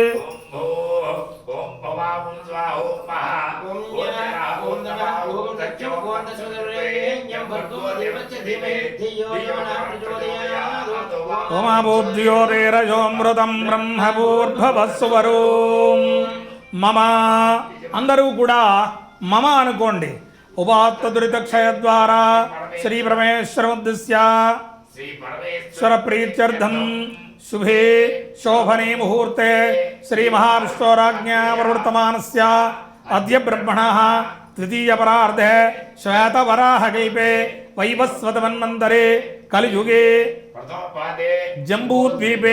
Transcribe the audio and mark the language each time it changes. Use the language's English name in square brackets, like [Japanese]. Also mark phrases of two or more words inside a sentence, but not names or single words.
[Sanskrit] ఉమాభూద్యోతిరజోమృతం బ్రహ్మభూర్భవస్సువరోం మమ. [Telugu] అందరూ కూడా మమ అనుకోండి. [Sanskrit] ఉపాత్తదురితక్షయ ద్వారా శ్రీ పరమేశ్వరముద్దిశ్య శ్వర ప్రీత్యర్థం शुभे शोभने मुहूर्ते श्री महाविष्णोराज्ञा प्रवर्तमानस्य अद्य ब्रह्मणः तृतीयपरार्धे श्वेतवराहकल्पे वैवस्वतमन्वन्तरे कलियुगे जम्बूद्वीपे